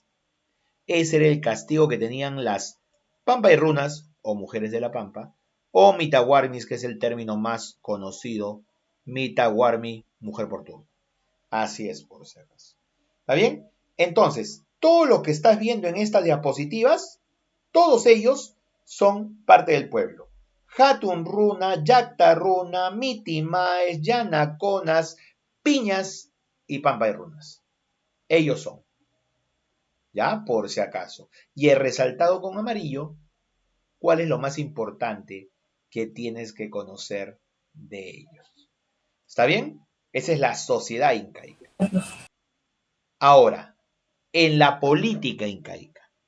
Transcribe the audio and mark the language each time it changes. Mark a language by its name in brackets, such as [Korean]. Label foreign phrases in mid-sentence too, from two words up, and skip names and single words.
[Spanish] Ese era el castigo que tenían las pampayrunas o mujeres de la pampa, o mitaguarmis, que es el término más conocido, mitaguarmi, mujer por turno. Así es, por si acaso. ¿Está bien? Entonces, todo lo que estás viendo en estas diapositivas, todos ellos son parte del pueblo. Hatun Runa, Yacta Runa, Mitimaes, Yanaconas, Piñas y Pampa y Runas. Ellos son, ¿ya? Por si acaso. Y he resaltado con amarillo cuál es lo más importante que tienes que conocer de ellos. ¿Está bien? Esa es la sociedad incaica. Ahora, en la política incaica.